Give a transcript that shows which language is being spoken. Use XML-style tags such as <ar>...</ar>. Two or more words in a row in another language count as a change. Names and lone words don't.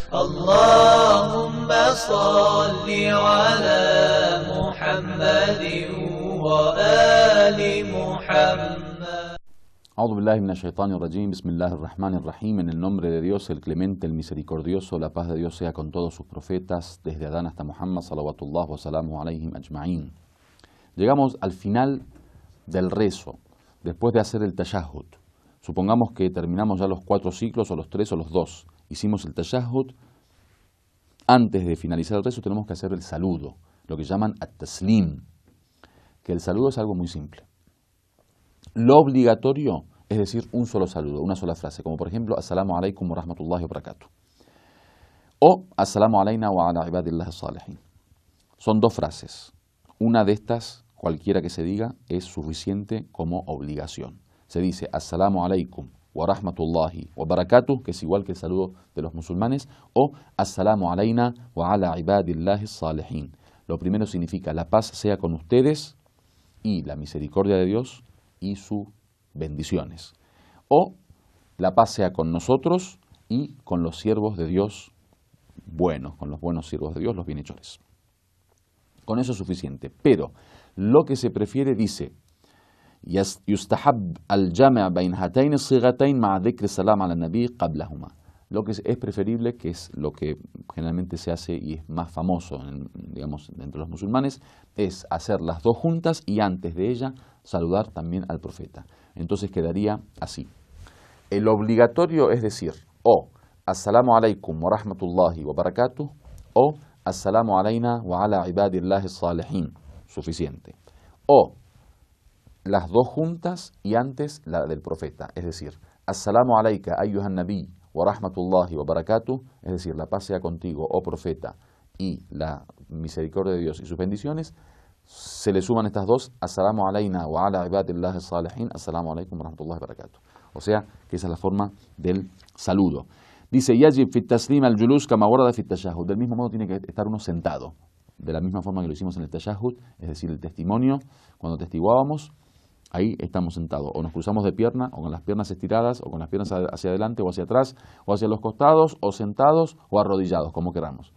<ar>اللهم صل على محمد وآل محمد. أعوذ بالله من الشيطان الرجيم، بسم الله الرحمن الرحيم.</ar> <es>En el nombre de Dios, el clemente, el misericordioso, la paz de Dios sea con todos sus profetas, desde Adán hasta Muhammad,</es> <ar>صلوات الله وسلام عليهم أجمعين.</ar> <es>Llegamos al final del rezo, después de hacer el tashahhud. Supongamos que terminamos ya los 4 ciclos, o los 3 o los 2. Hicimos el tashahhud. Antes de finalizar el rezo tenemos que hacer el saludo, lo que llaman at-taslim, que el saludo es algo muy simple. Lo obligatorio es decir un solo saludo, una sola frase, como por ejemplo,</es> <ar>السلام عليكم ورحمة الله وبركاته. O السلام علينا وعلى عباد الله الصالحين.</ar> <es>Son 2 frases. Una de estas, cualquiera que se diga, es suficiente como obligación. Se dice</es> <ar>السلام عليكم ورحمة الله وبركاته,</ar> <es>que es igual que el saludo de los musulmanes, o</es> <ar>السلام علينا وعلى عباد الله الصالحين.</ar> <es>Lo primero significa la paz sea con ustedes y la misericordia de Dios y sus bendiciones. O la paz sea con nosotros y con los siervos de Dios buenos, con los buenos siervos de Dios, los bienhechores. Con eso es suficiente. Pero lo que se prefiere, dice,</es> <ar>يستحب الجمع بين هاتين الصيغتين مع ذكر سلام على النبي قبلهما.</ar> <es>Lo que es preferible, que es lo que generalmente se hace y es más famoso, digamos, entre los musulmanes, es hacer las 2 juntas y antes de ella saludar también al profeta. Entonces quedaría así. El obligatorio es decir, o</es> <ar>السلام عليكم ورحمة الله وبركاته,</ar> <es>o</es> <ar>السلام علينا وعلى عباد الله الصالحين,</ar> <es>suficiente. O las 2 juntas y antes la del profeta, es decir,</es> <ar>السلام عليك أيها النبي ورحمة الله وبركاته,</ar> <es>es decir, la paz sea contigo, oh profeta, y la misericordia de Dios y sus bendiciones. Se le suman estas 2,</es> <ar>السلام علينا وعلى عباد الله الصالحين، السلام عليكم ورحمة الله وبركاته.</ar> <es>O sea, que esa es la forma del saludo. Dice,</es> <ar>يجب في التسليم الجلوس كما ورد في التشهد.</ar> <es>Del mismo modo tiene que estar uno sentado, de la misma forma que lo hicimos en el tashahhud, es decir, el testimonio, cuando testiguábamos, ahí estamos sentados, o nos cruzamos de pierna, o con las piernas estiradas, o con las piernas hacia adelante o hacia atrás, o hacia los costados, o sentados, o arrodillados, como queramos.</es>